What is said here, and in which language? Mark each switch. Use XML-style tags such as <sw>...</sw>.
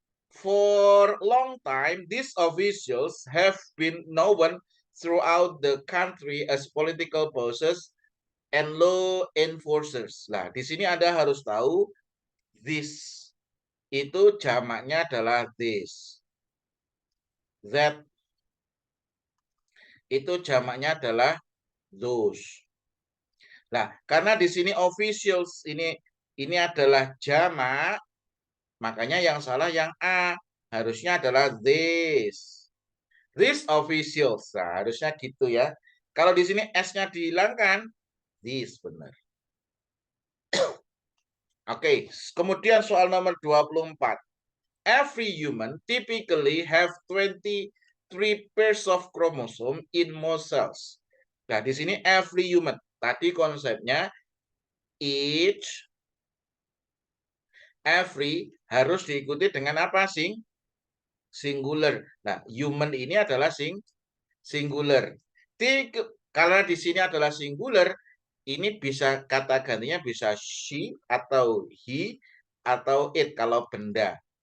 <en>For long time, these officials have been known throughout the country as political bosses and law enforcers.</en> <id>Nah, di sini Anda harus tahu this itu jamaknya adalah this. That itu jamaknya adalah those. Nah, karena di sini officials ini adalah jamak, makanya yang salah yang A. Harusnya adalah this.</id> <en>These officials.</en> <id>Nah, harusnya gitu ya. Kalau di sini S-nya dihilangkan, this benar. Oke, kemudian soal nomor 24.</id> <en>Every human typically have 23 pairs of chromosome in most cells.</en> <id>Nah, di sini</id> <en>every human.</en> <id>Tadi konsepnya each, every harus diikuti dengan apa? Singular. Nah, human ini adalah singular. Karena di sini adalah singular, ini bisa kata gantinya bisa she atau he atau it kalau benda.</id>